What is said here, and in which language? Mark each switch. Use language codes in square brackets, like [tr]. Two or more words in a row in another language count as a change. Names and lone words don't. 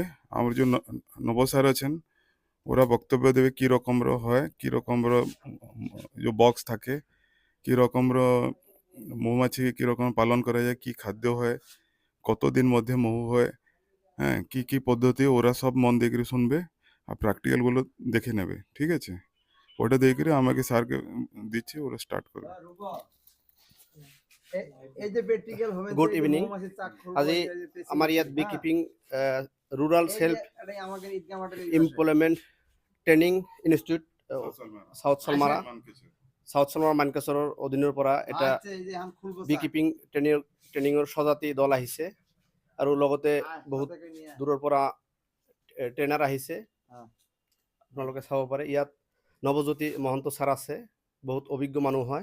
[bn] আমার যে নব স্যার আছেন ওরা বক্তব্য দেবে কী রকমর হয়, কী রকমর যে বক্স থাকে, কী রকমর মৌমাছি কীরকম পালন করা যায়, কী খাদ্য হয়, কতদিন মধ্যে মহু হয়, হ্যাঁ কী কী পদ্ধতি, ওরা সব মন দিয়ে শুনবে আর প্র্যাকটিক্যালগুলো দেখে নেবে। ঠিক আছে, ওটা দেখে আমাকে স্যারকে দিচ্ছি, ওরা স্টার্ট করবে। [en] good evening. [as] আজি আমার ইয়াত [en] bee keeping [as] রুরাল সেলফ এমপ্লয়মেন্ট ট্ৰেইনিং ইনষ্টিটিউট সাউথ সালমাৰা মানকাছৰৰ অধীনৰ পৰা এটা বি কিপিং ট্ৰেইনিঙৰ সজাতি দল আহিছে আৰু লগতে বহুত দূৰৰ পৰা ট্ৰেইনাৰ আহিছে। আপোনালোকে চাব পাৰে ইয়াত নৱজ্যোতি মহন্ত ছাৰ আছে, বহুত অভিজ্ঞ মানুহ হয়।